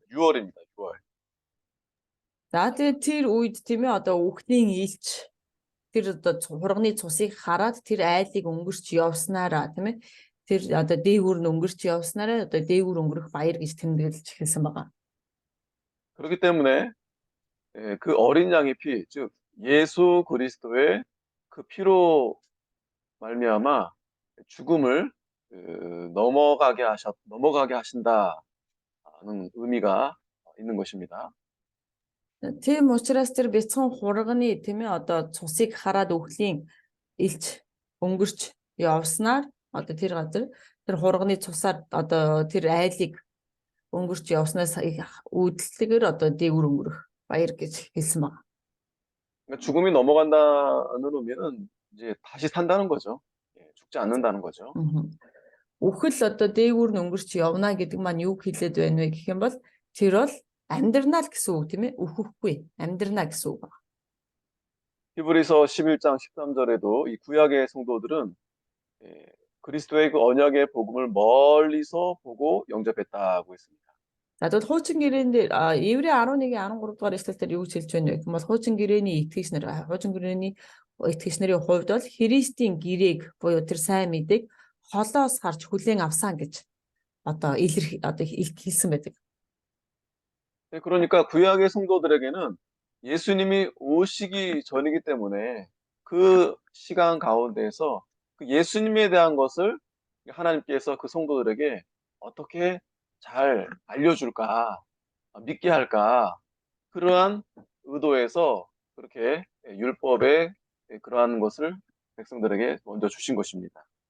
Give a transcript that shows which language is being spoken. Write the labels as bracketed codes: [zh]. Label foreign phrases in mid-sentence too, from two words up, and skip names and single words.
[ko] 6월입니다. 6월. [mn] За тэгээд тэр үед тийм ээ одоо үхлийн илч тэр одоо хурганы цусыг хараад тэр айлыг өнгөрч явснараа тийм ээ тэр одоо дээгүүр нь өнгөрч явснараа одоо дээгүүр өнгөрөх баяр гэж тэмдэглэж эхэлсэн байгаа. [ko] 그렇기 때문에 그 어린 양의 피, 즉 예수 그리스도의 그 피로 말미암아 죽음을 넘어가게 하신다는 의미가 있는 것입니다. [mn] Тийм учраас тэр бяцхан хурганы тийм ээ одоо цусыг хараад үхлийн илч өнгөрч явснаар одоо тэр газар тэр хурганы цусаар одоо тэр айлыг өнгөрч явснаас үүдэлтэйгээр одоо дээгүүр өнгөрөх баяр гэж хэлсэн байна. [ko] 그러니까 죽음이 넘어간다는 의미는 이제 다시 산다는 거죠. 죽지 않는다는 거죠. [mn] Үхэл одоо дээгүүр нь өнгөрч явна гэдэг маань юу хэлээд байна вэ гэх юм бол тэр бол амьдрнаа л гэсэн үг тийм ээ үхэхгүй амьдрнаа гэсэн үг байна. [ko] 히브리서 11장 13절에도 이 구약의 성도들은 그리스도의 그 언약의 복음을 멀리서 보고 영접했다고 했습니다. [mn] За тэгвэл хуучин гэрээнд Еврей 11:13 дугаар эшлэлээр юу гэж хэлж байна вэ гэх юм бол хуучин гэрээний итгэгч нарын хувьд бол Христийн гэрээг буюу тэр сайн мэдээг холоос харж хүлээн авсан гэж одоо хэлсэн байдаг. [ko] 그러니까 구약의 성도들에게는 예수님이 오시기 전이기 때문에 그 시간 가운데에서 그 예수님에 대한 것을 하나님께서 그 성도들에게 어떻게 잘 알려줄까, 믿게 할까, 그러한 의도에서 그렇게 율법의 그러한 것을 백성들에게 먼저 주신 것입니다.